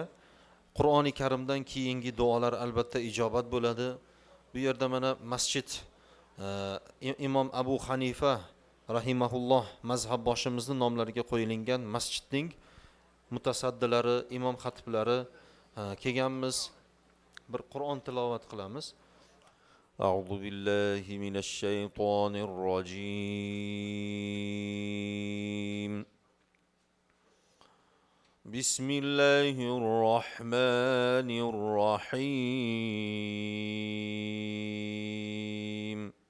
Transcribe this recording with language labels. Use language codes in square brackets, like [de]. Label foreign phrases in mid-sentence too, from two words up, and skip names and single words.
[uz] Qur'oni Karimdan keyingi duolar albatta ijobat bo'ladi. Bu yerda mana masjid Imom Abu Hanifa rahimahulloh mazhab boshimizning nomlariga qo'yilgan masjidning mutasaddilari, imom xatiblari kelganmiz. Bir Qur'on tilovat qilamiz. [ar] أعوذ بالله من الشيطان الرجيم. بسم الله الرحمن الرحيم.